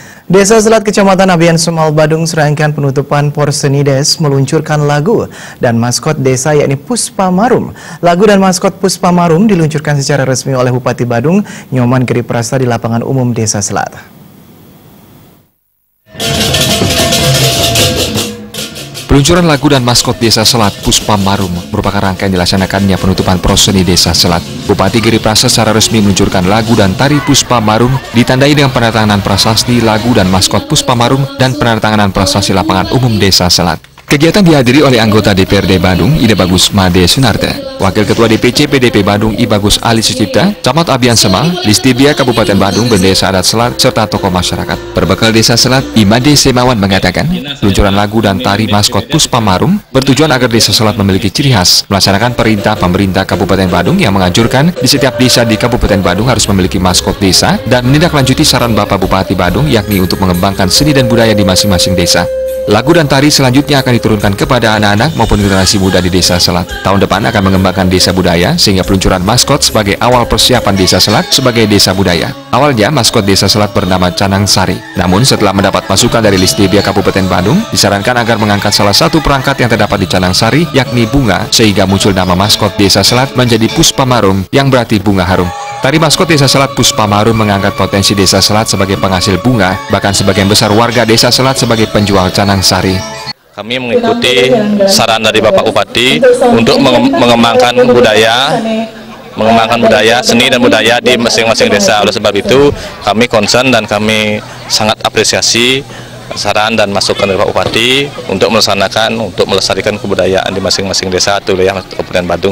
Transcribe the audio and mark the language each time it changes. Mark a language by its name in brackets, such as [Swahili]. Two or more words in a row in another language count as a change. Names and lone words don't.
[Indonesian] Desa Selat Kecamatan Abian Semal Badung serangkaian penutupan Porsenides meluncurkan lagu dan maskot desa yakni Puspa Marum. Lagu dan maskot Puspa Marum diluncurkan secara resmi oleh Bupati Badung, Nyoman Giri Prasta di lapangan umum Desa Selat. Peluncuran lagu dan maskot Desa Selat Puspa Marum merupakan rangkaian dilaksanakannya penutupan proseni Desa Selat. Bupati Giri Prasta secara resmi meluncurkan lagu dan tari Puspa Marum ditandai dengan penandatanganan prasasti lagu dan maskot Puspa Marum dan penandatanganan prasasti lapangan umum Desa Selat. Kegiatan dihadiri oleh anggota DPRD Badung, Ida Bagus Made Sunarte, Wakil Ketua DPC PDP Badung, I Bagus Ali Sucipta, Camat Abian Semal, Listibia Kabupaten Badung, Bendesa Adat Selat, serta tokoh masyarakat. Berbekal Desa Selat, Imade Semawan mengatakan, peluncuran lagu dan tari maskot Puspa Marum bertujuan agar Desa Selat memiliki ciri khas, melaksanakan perintah pemerintah Kabupaten Badung yang menganjurkan di setiap desa di Kabupaten Badung harus memiliki maskot desa dan menindaklanjuti saran Bapak Bupati Badung yakni untuk mengembangkan seni dan budaya di masing-masing desa. Lagu dan tari selanjutnya akan diturunkan kepada anak-anak maupun generasi muda di Desa Selat. Tahun depan akan mengembangkan desa budaya sehingga peluncuran maskot sebagai awal persiapan Desa Selat sebagai desa budaya. Awalnya maskot Desa Selat bernama Canang Sari. Namun setelah mendapat masukan dari Listibia Kabupaten Badung, disarankan agar mengangkat salah satu perangkat yang terdapat di Canang Sari yakni bunga sehingga muncul nama maskot Desa Selat menjadi Puspa Marum yang berarti bunga harum. Tari maskot Desa Selat Puspa Marum mengangkat potensi Desa Selat sebagai penghasil bunga, bahkan sebagian besar warga Desa Selat sebagai penjual Canang Sari. Kami mengikuti saran dari Bapak Bupati untuk mengembangkan budaya, seni dan budaya di masing-masing desa. Oleh sebab itu, kami concern dan kami sangat apresiasi saran dan masukan dari Pak Bupati untuk melestarikan kebudayaan di masing-masing desa atau wilayah Kabupaten Badung.